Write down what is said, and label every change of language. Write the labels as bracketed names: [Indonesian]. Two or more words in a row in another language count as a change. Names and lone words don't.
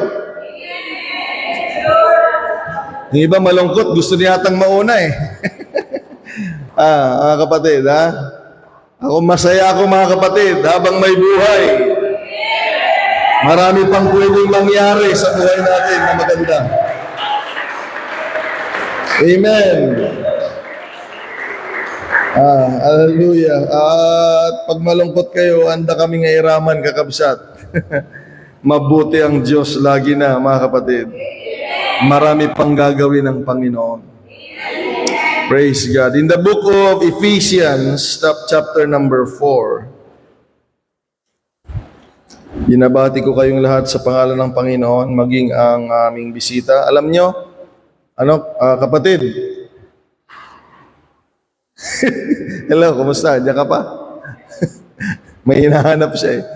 [Filipino] Yung iba malungkot, gusto niyatang mauna mga kapatid, Ako masaya ako, mga kapatid, habang may buhay. Marami pang pwedeng mangyari sa buhay natin na maganda. Amen. Hallelujah. At pag malungkot kayo, [Iloko] anda kami ngairaman, kakabsat. [Filipino] Mabuti ang Diyos lagi na, mga kapatid. Marami pang gagawin ng Panginoon. [English] Praise God. In the book of Ephesians, chapter number 4, [Filipino] binabati ko kayong lahat sa pangalan ng Panginoon, maging ang aming bisita. Alam nyo, kapatid? Hello, kumusta? Diyan ka pa? May hinahanap siya eh.